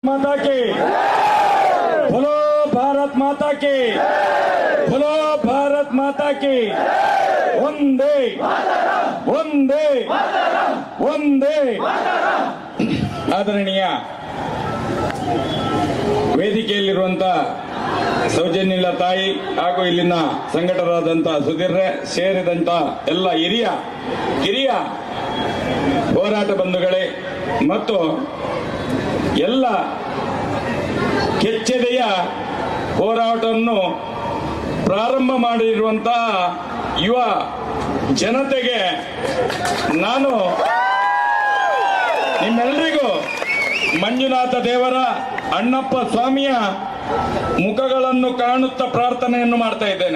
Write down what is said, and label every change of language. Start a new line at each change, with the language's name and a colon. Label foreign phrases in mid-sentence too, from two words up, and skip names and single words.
Hindi: माता के बोलो, भारत माता के बोलो, भारत माता के वंदे वंदे वंदे।
Kannada: ಆದರಣೀಯ ವೇದಿಕೆಯಲ್ಲಿರುವಂತ ಸೌಜನ್ಯಲ ತಾಯಿ ಹಾಗೂ ಇಲ್ಲಿನ ಸಂಘಟಕರಾದಂತ ಸುಧೀರ್ರೆ ಸೇರಿದಂತ ಎಲ್ಲ ಹಿರಿಯ ಹೋರಾಟ ಬಂಧುಗಳೇ ಮತ್ತು ಎಲ್ಲ ಕೆಚ್ಚೆದೆಯ ಹೋರಾಟವನ್ನು ಪ್ರಾರಂಭ ಮಾಡಿರುವಂತಹ ಯುವ ಜನತೆಗೆ ನಾನು ನಿಮ್ಮೆಲ್ಲರಿಗೂ ಮಂಜುನಾಥ ದೇವರ ಅಣ್ಣಪ್ಪ ಸ್ವಾಮಿಯ ಮುಖಗಳನ್ನು ಕಾಣುತ್ತಾ ಪ್ರಾರ್ಥನೆಯನ್ನು ಮಾಡ್ತಾ ಇದ್ದೇನೆ.